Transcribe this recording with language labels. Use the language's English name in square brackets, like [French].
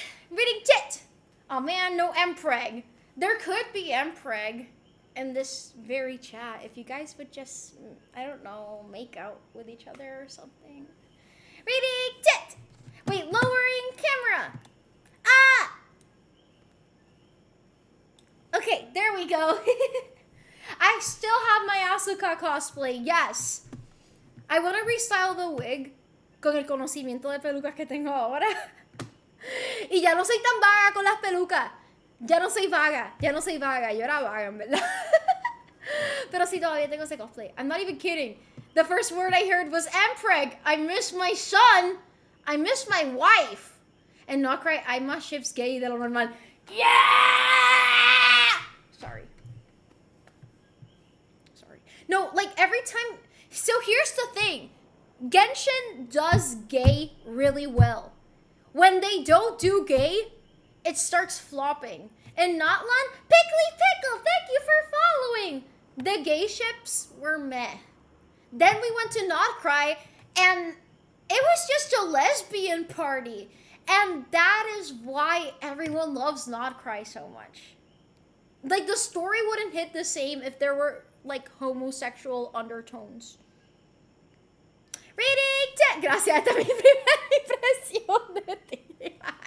[English] Reading tit. Oh man, no mpreg. There could be mpreg in this very chat if you guys would just, I don't know, make out with each other or something. Reading tit. Wait, lowering camera. Ah. Okay, there we go. I still have my Asuka cosplay, yes. I want to restyle the wig [Spanish] con el conocimiento de pelucas que tengo ahora. Y ya no soy tan vaga con las pelucas. Ya no soy vaga. Yo era vaga, en verdad. Pero sí, todavía tengo ese cosplay. [English] I'm not even kidding. The first word I heard was mpreg. I miss my son. I miss my wife. And not cry, [Spanish] hay más ships gay de lo normal. [English] Yeah! Sorry. No, like every time. So here's the thing. Genshin does gay really well. When they don't do gay, it starts flopping. And Notlan, Pickle, thank you for following. The gay ships were meh. Then we went to Notcry, and it was just a lesbian party. And that is why everyone loves Notcry so much. Like, the story wouldn't hit the same if there were, like, homosexual undertones. Reading! [Spanish] Gracias, esta es mi primera impresión de ti.